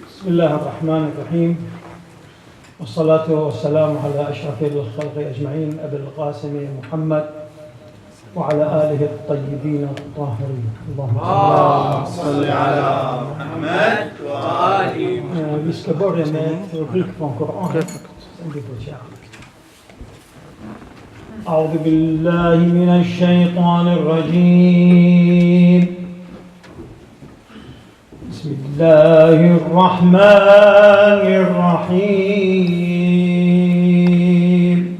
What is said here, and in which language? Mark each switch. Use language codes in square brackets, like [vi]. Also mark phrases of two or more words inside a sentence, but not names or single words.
[ar] الله الرحمن الرحيم، والصلاة والسلام على أشرف الخلق أجمعين أبي القاسم محمد وعلى آله الطيبين الطاهرين. اللهم صل على محمد وآله محمد. [sv] Vi ska börja med rubrik från Koranen. [ar] أعوذ بالله من الشيطان الرجيم. بسم الله الرحمن الرحيم.